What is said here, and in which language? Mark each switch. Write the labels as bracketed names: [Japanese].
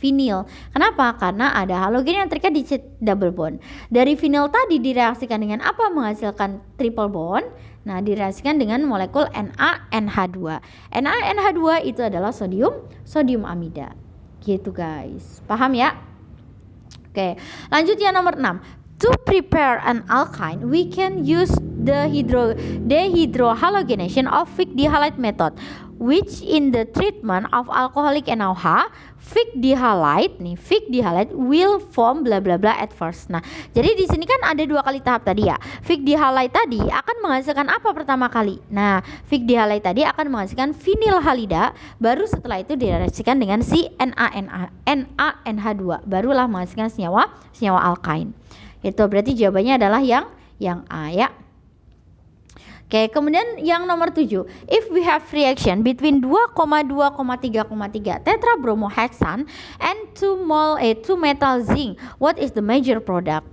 [Indonesian] Vinil. Kenapa? Karena ada halogen yang terikat di double bond. Dari vinil tadi direaksikan dengan apa? Menghasilkan triple bond. Nah, direaksikan dengan molekul NaNH2. NaNH2 itu adalah sodium amida. Gitu guys. Paham ya? Oke, lanjut yang nomor 6. [English] To prepare an alkyne, we can use the dehydrohalogenation of Fick dihalide method, which in the treatment of alcoholic NaOH, Fick dihalide will form bla bla bla at first. [Indonesian] Nah, jadi di sini kan ada 2 kali tahap tadi ya. Fick dihalide tadi akan menghasilkan apa pertama kali? Nah, Fick dihalide tadi akan menghasilkan vinyl halida, baru setelah itu direaksikan dengan si NaNH2, barulah menghasilkan senyawa alkyne. Itu berarti jawabannya adalah yang A ya. Oke, kemudian yang nomor 7. [English] If we have reaction between 2,2,3,3 tetrabromohexane and 2 metal zinc, what is the major product?